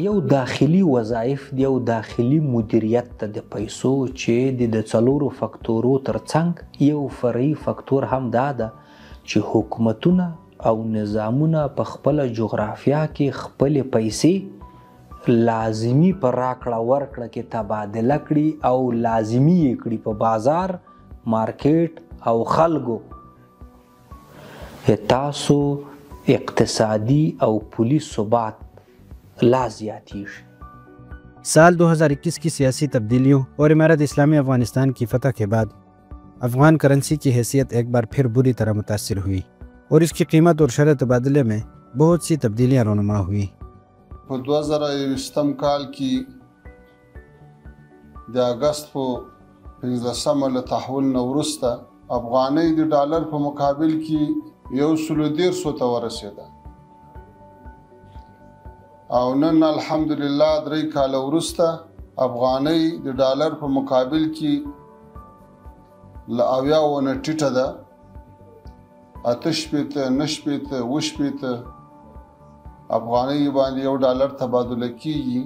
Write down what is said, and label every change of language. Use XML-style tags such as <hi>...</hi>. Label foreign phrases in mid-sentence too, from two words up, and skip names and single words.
<ps>یو داخلي وظایف دی، یو داخلي مدیریت ته د پیسو چې د 4 فکتورو ترڅنګ یو فرعي فکتور هم دا ده چې حکومتونه او نظامونه په خپل جغرافیا کې خپل پیسې لازمی پر راکړه ورکړه کې تبادله کړي او لازمی یې کړي په بازار، مارکیټ او خلکو. تاسو اقتصادی او پولی ثبات لا زیاتیږي.</ps> <ur>سال 2021 کی سیاسی تبدیلیوں اور امارت اسلامی افغانستان کی فتح کے بعد افغان کرنسی کی حیثیت ایک بار پھر بری طرح متاثر ہوئی اور اس کی قیمت اور شرح تبادلے میں بہت سی تبدیلیاں رونما ہوئی.</ur> <ps>2020 کال کې د اگست په 15 له تحول نه وروسته افغانۍ د ډالر په مقابل کې 1.1 ته ورسېده. او نن الحمدلله 3 کاله وروسته افغانۍ د ډالر په مقابل کې له 80 نه ټیټه ده، 8 9 10 افغانۍ باندې یو ډالر تبادله کیږي.</ps>